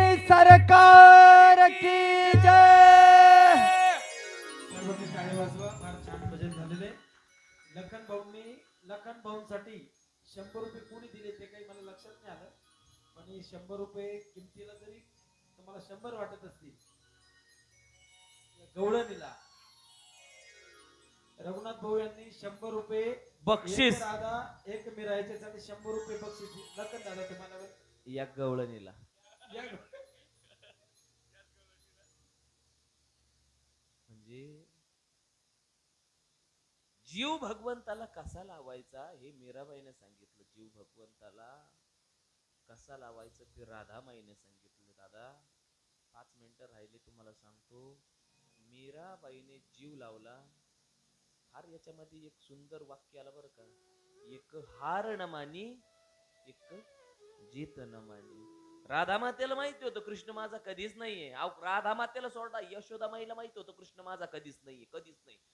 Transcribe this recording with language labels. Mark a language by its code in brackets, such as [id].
[hi] सरकार की जय. [mr] सर्वांनी टाळी वाजवा. फार छान भजन झालेले. लखन भाऊंसाठी 100 रुपये कोणी दिले ते काही मला लक्षात नाही आलं, पण हे 100 रुपये किमतीला जरी तुम्हाला 100 वाटत असतील, गवळणीला रघुनाथ भाऊ यांनी 100 रुपये बक्षीस. एक राधा एक मीरा याच्यासाठी 100 रुपये बक्षीस दिले. लखन दादा तुम्हाला या गवळणीला या म्हणजे जीव भगवंताला कसा लावायचा हे मीराबाईने सांगितलं. जीव भगवंताला कसा लावायचं ते राधामाईने सांगितलं. दादा 5 मिनिटं राहिले तुम्हाला सांगतो. मीराबाईने जीव लावला. फार याच्यामध्ये एक सुंदर वाक्य आलं बरं का. [hi] एक हार न मानी एक जीत न मानी. [mr] राधा मातेला माहिती होतं कृष्ण माझा कधीच नाहीये. राधा मातेला सोडा, यशोदा माईला माहिती होतं कृष्ण माझा कधीच नाहीये, कधीच नाही.